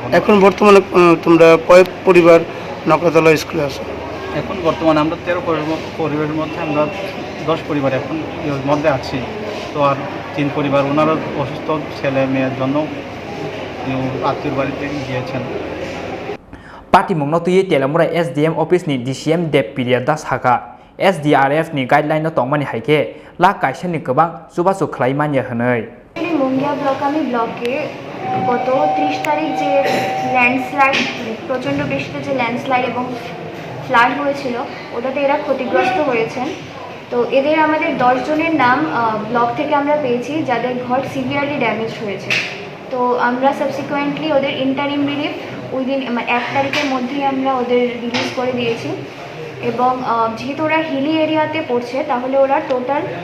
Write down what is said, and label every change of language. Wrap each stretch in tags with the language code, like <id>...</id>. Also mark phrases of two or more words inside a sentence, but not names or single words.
<bn>এখন বর্তমানে তোমরা কয় পরিবার নকাতলা স্কুলে আছো এখন বর্তমানে আমরা 13 পরিবারের মধ্যে আমরা 10 পরিবার এখন এর মধ্যে আছি তো আর 3 পরিবার ওনারা অসুস্থ ছেলে মেয়ের জন্য আত্মীয় বাড়িতে গিয়েছেন</bn> <trp>Patimung notui Teliamura</trp> <en>SDM office</en> <trp>ni DCM dep period das haka SDRF ni guideline no tongmani haike la kaisen ni gobang subasu khlaimanya hwnoi</trp> <bn>মঙ্গিয়া ব্লক আমি ব্লকে গত 30 তারিখ যে ল্যান্ডস্লাইড প্রচণ্ড বৃষ্টিতে যে ল্যান্ডস্লাইড এবং ফ্লাড হয়েছিল ওটাতে এরা ক্ষতিগ্রস্ত হয়েছেন তো এদের আমাদের 10 জনের নাম ব্লক থেকে আমরা পেয়েছি যাদের ঘর</bn> <en>severely damage</en> <bn>হয়েছে তো আমরা সাবসিকুয়েন্টলি ওদের</bn> <en>interim relief within</en> <bn>1 তারিখের মধ্যেই আমরা ওদের রিলিজ করে দিয়েছি এবং যেহেতু ওরা</bn> <en>hilly area</en> <bn>পড়ছে তাহলে ওরা টোটাল</bn>